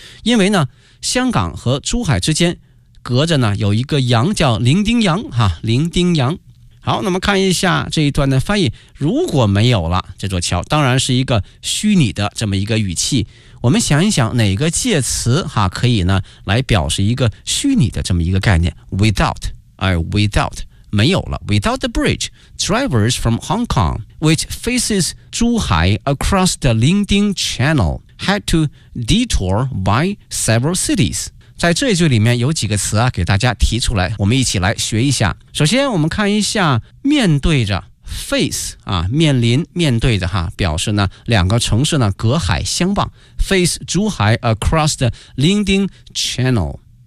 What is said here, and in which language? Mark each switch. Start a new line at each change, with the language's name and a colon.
Chinese: 因为呢，香港和珠海之间隔着呢有一个洋叫伶仃洋哈，伶仃洋。好，那么看一下这一段的翻译。如果没有了这座桥，当然是一个虚拟的这么一个语气。我们想一想哪个介词哈可以呢来表示一个虚拟的这么一个概念。
English: Without, without,
Chinese: 没有了。
English: Without the bridge, drivers from Hong Kong, which faces 珠海 across the 伶仃 channel, had to detour by several cities.
Chinese: 在这一句里面有几个词啊，给大家提出来，我们一起来学一下。首先我们看一下面对着 face 啊，面临面对着哈，表示呢两个城市呢隔海相望，
English: face 珠海 across the 伶仃 channel。